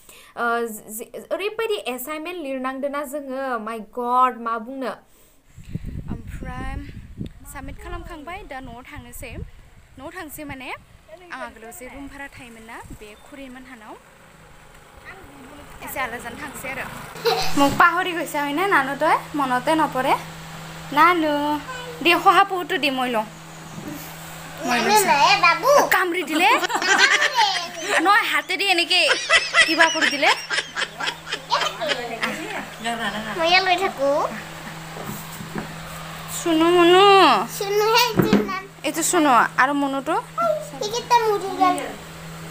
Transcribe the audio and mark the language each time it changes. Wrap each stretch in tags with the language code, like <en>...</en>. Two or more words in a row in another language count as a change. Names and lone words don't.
<brx>ओरैबायदि एसाइनमेन्ट लिरनांदोंना जोङो</brx> <en>my God</en> <brx>मा बुंनो ओमफ्राय साबमिट खालामखांबाय दा न'आव थांनोसै माने आं आगोलाव जे रुम भारा थायोमोन ना बे खुरिमोनहानाव एसे आलाजान थांसै आरो</brx> <as>মোক পাহৰি গৈছে হয়নে নানু তই মনতে নপৰে নানু দে শহাপহুটো দি মই লওঁ কামৰি দিলে নহয় হাতেদি এনেকে কিবা কৰি দিলে মই লৈ থাকো শুনো মনু শুনো হে এইটো শুনো আৰু মনুটো</as>